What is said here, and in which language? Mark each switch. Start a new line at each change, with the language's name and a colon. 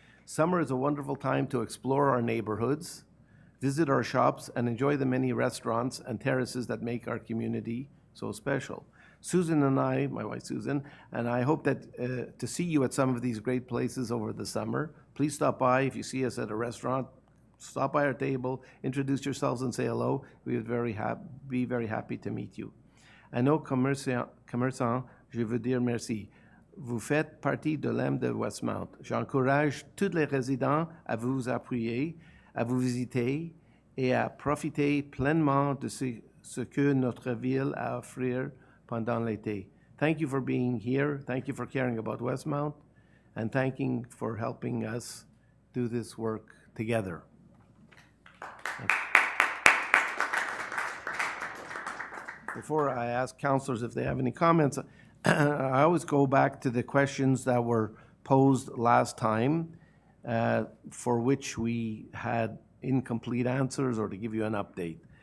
English: Summer is a wonderful time to explore our neighborhoods, visit our shops, and enjoy the many restaurants and terraces that make our community so special. Susan and I, my wife Susan, and I hope that to see you at some of these great places over the summer. Please stop by. If you see us at a restaurant, stop by our table, introduce yourselves and say hello. We would be very happy to meet you.
French: À nos commerçants, je veux dire merci. Vous faites partie de l'âme de Westmount. J'encourage tous les résidents à vous appuyer, à vous visiter et à profiter pleinement de ce que notre ville a à offrir pendant l'été.
English: Thank you for being here. Thank you for caring about Westmount. And thanking for helping us do this work together. Before I ask councillors if they have any comments, I always go back to the questions that were posed last time, for which we had incomplete answers, or to give you an update.